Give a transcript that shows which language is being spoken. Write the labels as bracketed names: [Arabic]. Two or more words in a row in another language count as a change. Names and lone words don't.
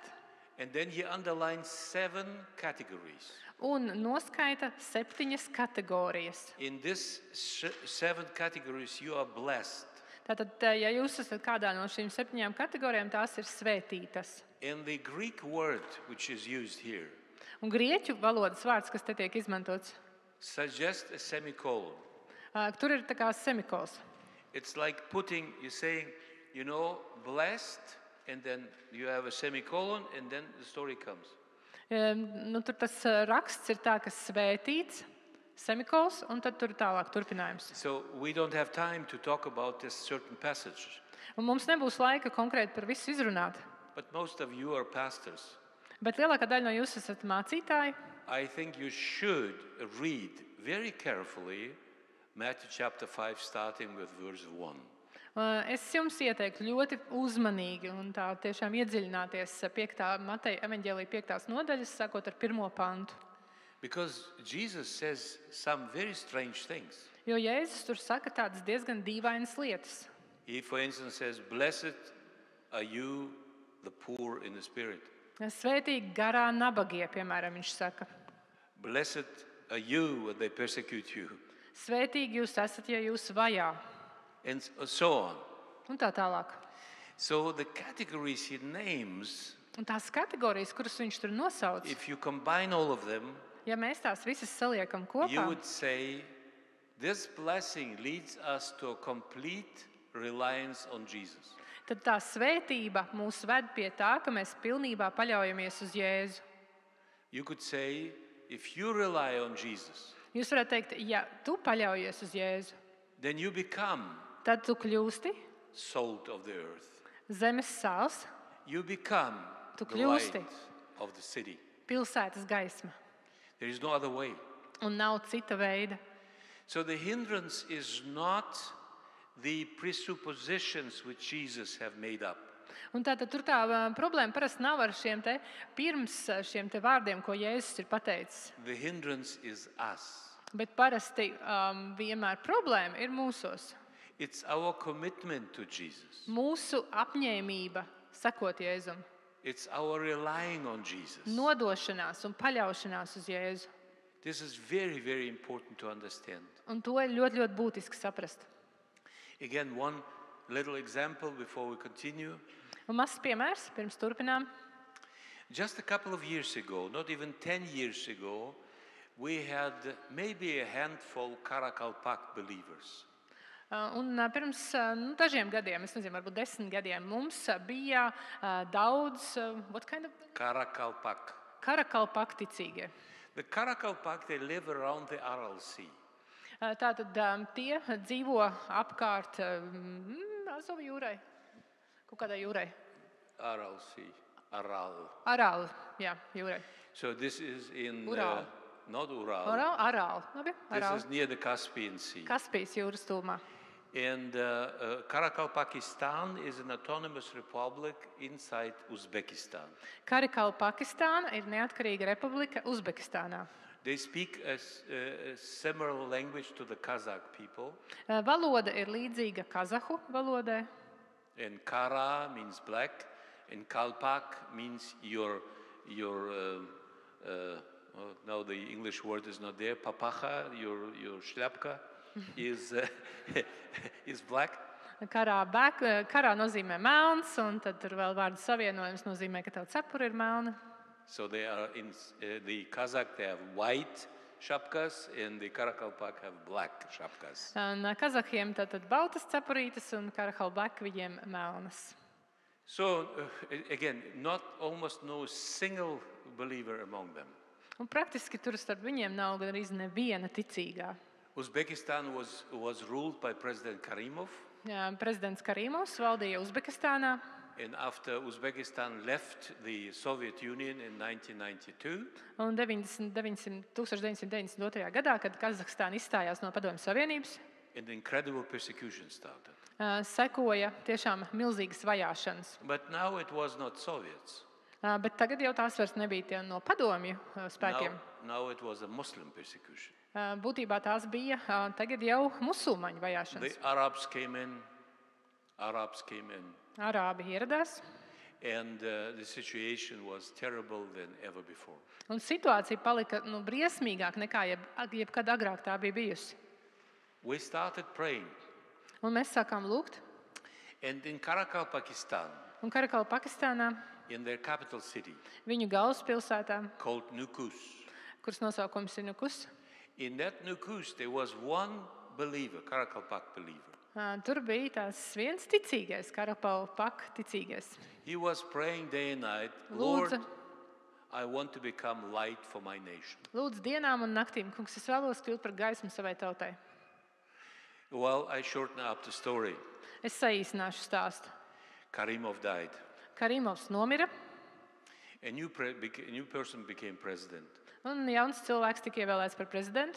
[English] And then he underlines 7 categories. [Latvian] un noskaita 7 kategorijas. [English] In this 7 categories, you are blessed. [Latvian] Tātad, ja jūs esat kādā no šīm 7 kategorijām, tās ir svētītas. [English] And the Greek word which is used here [Latvian] Un grieķu valodas vārds, kas te tiek izmantots, [English] suggests a semicolon. [Latvian] tur ir tā kā semikols. [English] It's like you're saying, blessed, and then you have a semicolon, and then the story comes. [Latvian] Tur tas raksts ir tā, ka svētīts, semikols, un tad tur tālāk turpinājums. [English] So we don't have time to talk about this certain passage. [Latvian] Un mums nebūs laika konkrēti par visu izrunāt. [English] But most of you are pastors. [Latvian] Bet lielākā daļa no jūs esat mācītāji. [English] I think you should read very carefully Matthew chapter 5, starting with verse 1. [Latvian] Es jums ieteiktu ļoti uzmanīgi un tā tiešām iedziļināties Mateja evaņģēlija 5. nodaļas, sākot ar 1. pantu. [English] Because Jesus says some very strange things. [Latvian] Jo Jēzus tur saka tādas diezgan dīvainas lietas. [English] He, for instance, says, blessed are you, the poor in the spirit. [Latvian] Svētīgi garā nabagie, piemēram, viņš saka. [English] Blessed are you when they persecute you. [Latvian] Svētīgi jūs esat, ja jūs vajā. [English] And so on. [Latvian] Un tā tālāk. [English] So the categories he names, [Latvian] Un tās kategorijas, kuras viņš tur nosauc, [English] if you combine all of them, [Latvian] ja mēs tās visas saliekam [English] you [Latvian] kopā, [English] would say, this blessing leads us to a complete reliance on Jesus. [Latvian] tad tā svētība mūs ved pie tā, ka mēs pilnībā paļaujamies uz Jēzu. [English] You could say, if you rely on Jesus, [Latvian] Jūs varētu teikt, ja tu paļaujies uz Jēzu, [English] then you become [Latvian] tad tu kļūsti [English] salt of the earth. [Latvian] zemes sāls, [English] You become [Latvian] Tu [English] the light [Latvian] kļūsti. [English] of the city. [Latvian] pilsētas gaisma. [English] There is no other way. [Latvian] Un nav cita veida. [English] So the hindrance is not the presuppositions which Jesus have made up. [Latvian] Un tātad tur tā problēma parasti nav ar pirms šiem vārdiem, ko Jēzus ir pateicis. [English] The hindrance is us. [Latvian] Bet parasti vienmēr problēma ir mūsos. [English] It's our commitment to Jesus. [Latvian] Mūsu apņēmība sekot Jēzum. [English] It's our relying on Jesus. [Latvian] Nodošanās un paļaušanās uz Jēzu. [English] This is very, very important to understand. [Latvian] Un to ir ļoti, ļoti būtiski saprast. [English] Again, one little example before we continue. [Latvian] Un mazs piemērs, pirms turpinām. [English] Just a couple of years ago, not even 10 years ago, we had maybe a handful Karakalpak believers. [Latvian] Un pirms dažiem gadiem, es nezinu, varbūt 10 gadiem, mums bija daudz [English] what kind of [Latvian] Karakalpak. Karakalpak ticīgie. [English] The Karakalpak, they live around the Aral Sea. [Latvian] Tātad tie dzīvo apkārt Azovu jūrai, kaut kādai jūrai. [English] Aral Sea. Aral. [Latvian] Arāli, jā, jūrai. [English] So this is in Ural. not Ural. [Latvian] Arāli, labi, [English] This [Latvian] Arāli. [English] is near the Caspian Sea. [Latvian] Kaspijas jūras tūmā. [English] And Karakalpakistan is an autonomous republic inside Uzbekistan. [Latvian] Karakalpakistāna ir neatkarīga republika Uzbekistānā. [English] They speak a similar language to the Kazakh people. [Latvian] Valoda ir līdzīga kazahu valodai. [English] And Kara means black, and Kalpak means your now the English word is not there. Papacha, your šļapka, is is black. [Latvian] Karā nozīmē melns, un tad tur vēl vārdu savienojums nozīmē, ka tev cepura ir melna. [English] So they are in the Kazakh. They have white šapkas, and the Karakalpak have black šapkas. [Latvian] Un kazahiem tad baltas cepurītes, un Karakalpak viņiem melnas. [English] So again, almost no single believer among them. [Latvian] Un praktiski tur starp viņiem nav gan arī neviena ticīgā. [English] Uzbekistan was ruled by President Karimov. [Latvian] Prezidents Karimovs valdīja Uzbekistānā. [English] And after Uzbekistan left the Soviet Union in 1992, [Latvian] Un 1992. gadā, kad Kazahstāna izstājās no Padomju Savienības, [English] an incredible persecution started. [Latvian] Sekoja tiešām milzīgas vajāšanas. [English] But now it was not Soviets. [Latvian] Bet tagad jau tās vairs nebija tie no padomju spēkiem. [English] Now it was a Muslim persecution. [Latvian] Būtībā tās bija tagad jau musulmaņu [English] The [Latvian] vajāšanas. [English] Arabs came in, [Latvian] Arābi ieradās, [English] and the situation was terrible than ever before. [Latvian] un situācija palika briesmīgāka nekā jebkad agrāk tā bija bijusi. [English] We started praying, [Latvian] Un mēs sākām lūgt, [English] and in Karakal, Pakistan, [Latvian] un Karakala Pakistānā, [English] in their capital city [Latvian] viņu galvaspilsētā, [English] called Nukus, [Latvian] kuras nosaukums ir Nukus, [English] in that Nukus there was one believer, Karakalpak believer. [Latvian] Tur bija tās viens ticīgais, Karakala Pak ticīgais. [English] He was praying day and night, Lord, [Latvian] Lūdza, [English] I want to become light for my nation. [Latvian] lūdza dienām un naktīm, kungs, es vēlos kļūt par gaismu savai tautai. [English] Well, I shorten up the story. [Latvian] Es saīsināšu stāstu. [English] Karimov died. [Latvian] Karimovs nomira, [English] A new person became president. [Latvian] un jauns cilvēks tika ievēlēts par prezidentu.